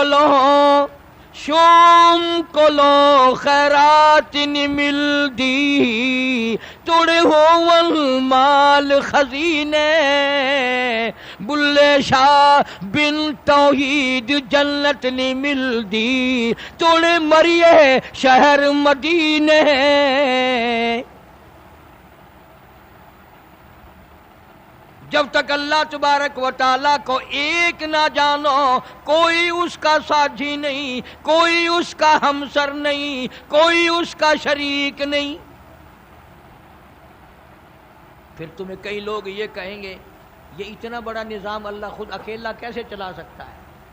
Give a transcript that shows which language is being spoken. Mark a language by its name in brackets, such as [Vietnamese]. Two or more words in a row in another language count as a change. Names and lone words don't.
[Punjabi] کولوں خیرات نہیں ملدی، توڑے ہوون مال خزینے، بلھے شاہ بن توحید جنت نہیں ملدی، توڑے مریے شہر مدینے. [Urdu] جب تک اللہ تبارک و تعالیٰ کو ایک نہ جانو، کوئی اس کا ساجھی نہیں، کوئی اس کا ہمسر نہیں، کوئی اس کا شریک نہیں. پھر تمہیں کئی لوگ یہ کہیں گے یہ اتنا بڑا نظام اللہ خود اکیلا کیسے چلا سکتا ہے?